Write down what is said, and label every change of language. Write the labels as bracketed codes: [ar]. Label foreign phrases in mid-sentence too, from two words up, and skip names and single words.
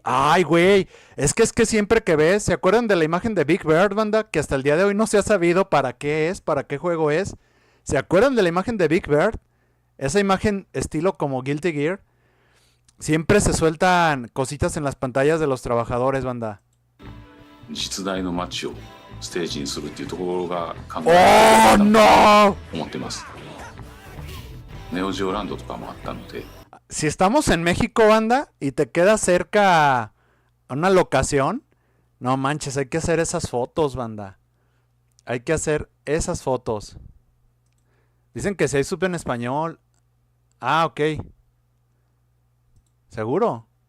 [es] Ay, güey, es que siempre que ves, ¿se acuerdan de la imagen de Big Bird, banda? Que hasta el día de hoy no se ha sabido para qué juego es. ¿Se acuerdan de la imagen de Big Bird? Esa imagen estilo como Guilty Gear. Siempre se sueltan cositas en las pantallas de los trabajadores, banda. [ja] 実大の街をステージにするっていうところが考え [es] ¡Oh, no! [ja] 思ってます。ネオジオランドとかもあったので。 [es] Si estamos en México, banda, y te queda cerca a una locación, no manches, hay que hacer esas fotos, banda. Hay que hacer esas fotos. Dicen que si hay sub en español. Ah, ok. ¿Seguro?